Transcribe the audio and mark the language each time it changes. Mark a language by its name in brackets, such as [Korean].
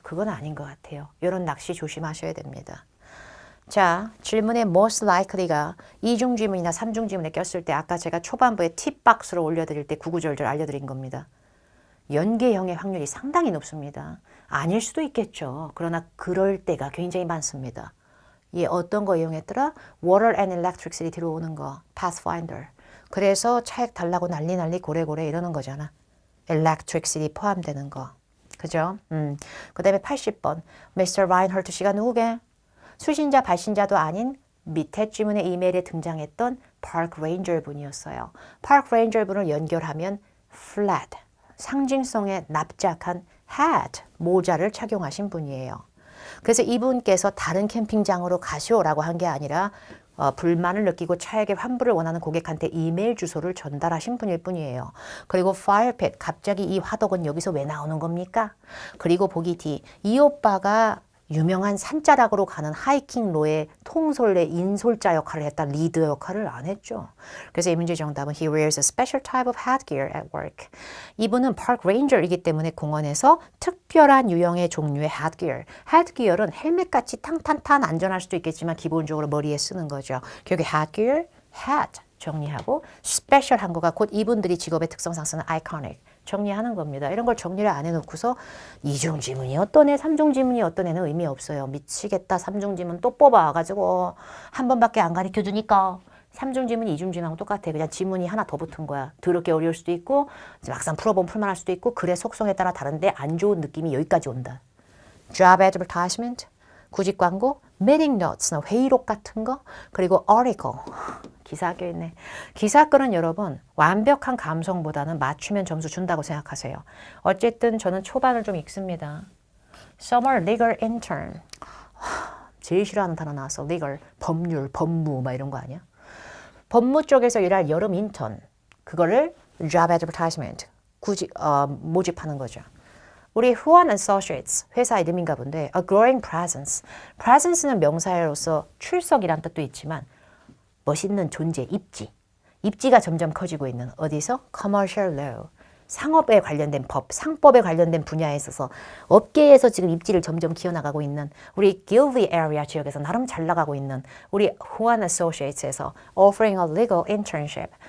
[Korean] 그건 아닌 것 같아요. 이런 낚시 조심하셔야 됩니다. 자, 질문의 [English] most likely [Korean] 가 이중 지문이나 삼중 지문에 꼈을 때 아까 제가 초반부에 팁박스로 올려드릴 때 구구절절 알려드린 겁니다. 연계형의 확률이 상당히 높습니다. 아닐 수도 있겠죠. 그러나 그럴 때가 굉장히 많습니다. 얘 어떤 거 이용했더라? [English] Water and Electricity 들어오는 거, Pathfinder. [Korean] 그래서 차액 달라고 난리 고래고래 이러는 거잖아. Electricity 포함되는 거. 그죠? 그 다음에 80번. Mr. Reinhardt 씨가 누구게? 수신자, 발신자도 아닌 밑에 지문의 이메일에 등장했던 Park Ranger 분이었어요. Park Ranger 분을 연결하면 flat, 상징성에 납작한 hat, 모자를 착용하신 분이에요. 그래서 이분께서 다른 캠핑장으로 가시오라고 한 게 아니라 불만을 느끼고 차액의 환불을 원하는 고객한테 이메일 주소를 전달하신 분일 뿐이에요. 그리고 fire pit, 갑자기 이 화덕은 여기서 왜 나오는 겁니까? 그리고 보기 D, 이 오빠가 유명한 산자락으로 가는 하이킹로의 통솔의 인솔자 역할을 했다. 리드 역할을 안 했죠. 그래서 이 문제 정답은 [English] He wears a special type of headgear at work. [Korean] 이분은 park ranger이기 때문에 공원에서 특별한 유형의 종류의 headgear. headgear은 헬멧같이 탕탕탕 안전할 수도 있겠지만 기본적으로 머리에 쓰는 거죠. 결국 headgear, hat 정리하고 special한 거가 곧 이분들이 직업의 특성상 쓰는 iconic. 정리하는 겁니다. 이런 걸 정리를 안 해놓고서 이중 지문이 어떤 애, 삼중 지문이 어떤 애는 의미 없어요. 미치겠다. 삼중 지문 또 뽑아와가지고 한 번밖에 안 가르쳐주니까 삼중 지문, 이중 지문하고 똑같아. 그냥 지문이 하나 더 붙은 거야. 더럽게 어려울 수도 있고 막상 풀어보면 풀만할 수도 있고 글의 속성에 따라 다른데 안 좋은 느낌이 여기까지 온다. Job advertisement, 구직 광고, [English] meeting notes, [Korean] 회의록 같은 거, 그리고 article. 기사 학교 있네. 기사글은 여러분 완벽한 감성보다는 맞추면 점수 준다고 생각하세요. 어쨌든 저는 초반을 좀 읽습니다. [English] Summer Legal Intern. [Korean] 제일 싫어하는 단어 나왔어. Legal, 법률, 법무 막 이런 거 아니야? 법무 쪽에서 일할 여름 인턴. [English] 그거를 Job Advertisement. [Korean] 모집하는 거죠. 우리 후안 Associates 회사 이름인가 본데 [English] A Growing Presence. [Korean] Presence는 명사로서 출석이란 뜻도 있지만 멋있는 존재, 입지. 입지가 점점 커지고 있는 어디서? [English] Commercial Law. [Korean] 상업에 관련된 법, 상법에 관련된 분야에 있어서 업계에서 지금 입지를 점점 키워나가고 있는 우리 Gilvey area 지역에서 나름 잘 나가고 있는 우리 후안 Associates에서 [English] Offering a Legal Internship.